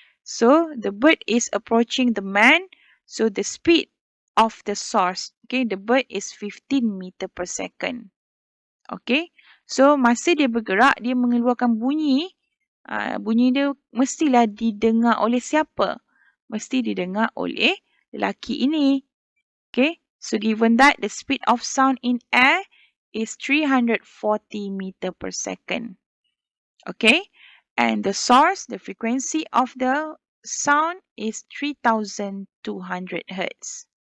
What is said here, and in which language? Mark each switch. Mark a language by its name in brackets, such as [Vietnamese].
[English] So, the bird is approaching the man. So, the speed of the source, okay, the bird is 15 meter per second. [Malay] Okay, so masa dia bergerak, dia mengeluarkan bunyi. Bunyi dia mestilah didengar oleh siapa? Mesti didengar oleh lelaki ini. [English] Okay, so given that the speed of sound in air is 340 meter per second. Okay, and the source, the frequency of the sound is 3,200 Hz.